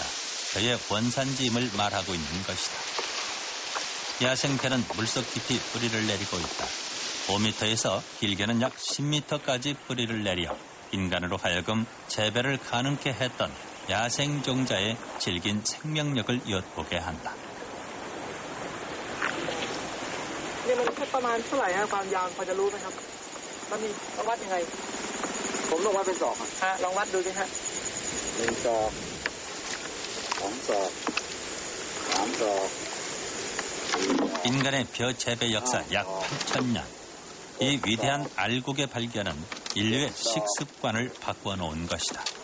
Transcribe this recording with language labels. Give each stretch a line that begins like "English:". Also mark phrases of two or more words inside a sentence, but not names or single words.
Korean: 벼의 원산지임을 말하고 있는 것이다. 야생벼는 물속 깊이 뿌리를 내리고 있다. 5m에서 길게는 약 10m까지 뿌리를 내려 인간으로 하여금 재배를 가능케 했던 야생종자의 질긴 생명력을 엿보게 한다.
Thai: นี่มันประมาณเท่าไหร่ฮะความยาวพอจะรู้ไหมครับมันมีวัดยังไงผมลองวัดเป็นศอกฮะลองวัดดูสิฮะ1 ศอก 2 ศอก 3 ศอก
Korean: 인간의 벼 재배 역사 약 8,000년. 이 위대한 알곡의 발견은 인류의 식습관을 바꿔놓은 것이다.